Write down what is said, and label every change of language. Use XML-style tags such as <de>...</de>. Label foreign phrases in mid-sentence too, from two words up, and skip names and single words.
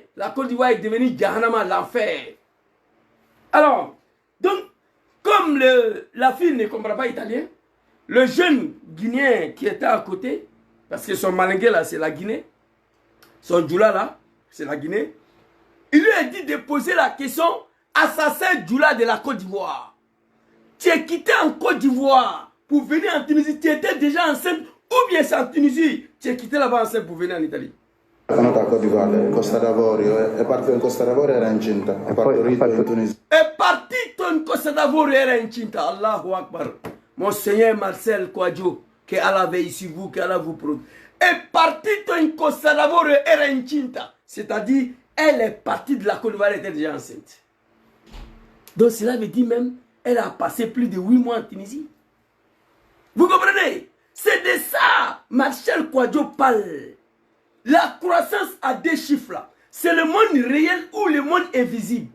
<fr>La Côte d'Ivoire est devenue Djahanama, l'enfer. Alors, donc, comme la fille ne comprend pas italien, le jeune Guinéen qui était à côté, parce que son malingué là, c'est la Guinée, son Djoula là, c'est la Guinée, il lui a dit de poser la question à sa sœur Djoula de la Côte d'Ivoire. Tu es quitté en Côte d'Ivoire pour venir en Tunisie, tu étais déjà enceinte, ou bien c'est en Tunisie, tu es quitté là-bas enceinte pour venir en Italie.</fr> <it>Sono da Côte d'Ivoire, Costa d'Avorio, è partito in Costa d'Avorio, era incinta, è partorito in Tunisia. È partito in Costa d'Avorio, era incinta.</it> <ar>الله أكبر.</ar> <fr>Monseigneur Marcel Kouadio, che Allah veille sur vous, que Allah vous protège.</fr> <it>È partito in Costa d'Avorio, era incinta.</it> <fr>C'est-à-dire, elle est partie de la Côte d'Ivoire, elle était déjà enceinte. Donc cela veut dire même, elle a passé plus de 8 mois en Tunisie. Vous comprenez? C'est de ça, Marcel Kouadio parle. La croissance à 2 chiffres là, c'est le monde réel ou le monde invisible.</fr>